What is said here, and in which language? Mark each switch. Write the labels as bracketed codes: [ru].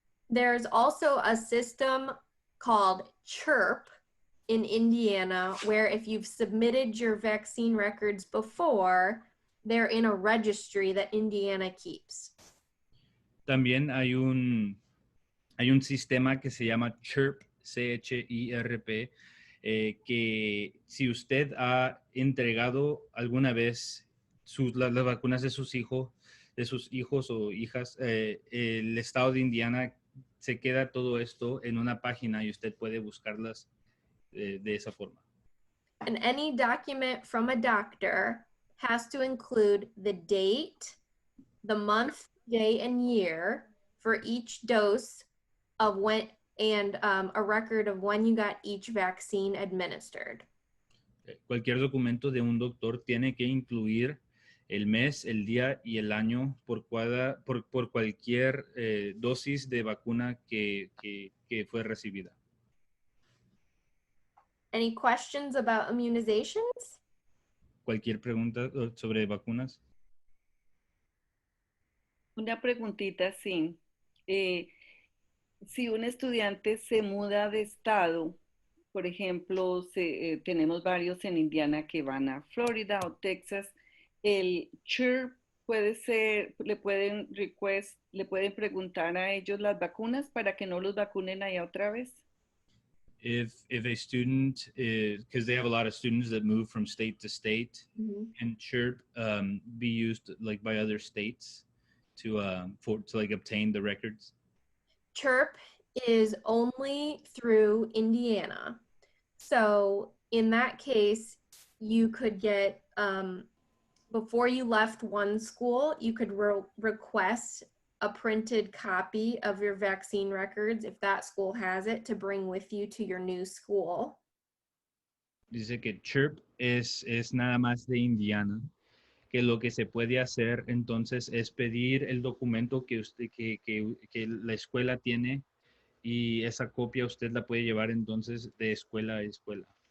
[en] There's also a system called CHIRP in Indiana, where if you've submitted your vaccine records before, they're in a registry that Indiana keeps. [es] También hay un sistema que se llama CHIRP, CHIRP, que si usted ha entregado alguna vez las vacunas de sus hijos o hijas, el estado de Indiana se queda todo esto en una página y usted puede buscarlas de esa forma. [en] And any document from a doctor has to include the date, the month, day, and year for each dose of when, and a record of when you got each vaccine administered. [es] Cualquier documento de un doctor tiene que incluir el mes, el día y el año por cualquier dosis de vacuna que fue recibida. [en] Any questions about immunizations? [es] ¿Cualquier pregunta sobre vacunas? Una preguntita, sí. Si un estudiante se muda de estado, por ejemplo, tenemos varios en Indiana que van a Florida o Texas, el CHIRP puede ser, le pueden preguntar a ellos las vacunas para que no los vacunen allá otra vez. [en] If a student, because they have a lot of students that move from state to state, can CHIRP be used like by other states to like obtain the records? CHIRP is only through Indiana. So in that case, you could get, before you left one school, you could request a printed copy of your vaccine records, if that school has it, to bring with you to your new school. [es] Dice que CHIRP es nada más de Indiana, que lo que se puede hacer entonces es pedir el documento que la escuela tiene, y esa copia usted la puede llevar entonces de escuela a escuela.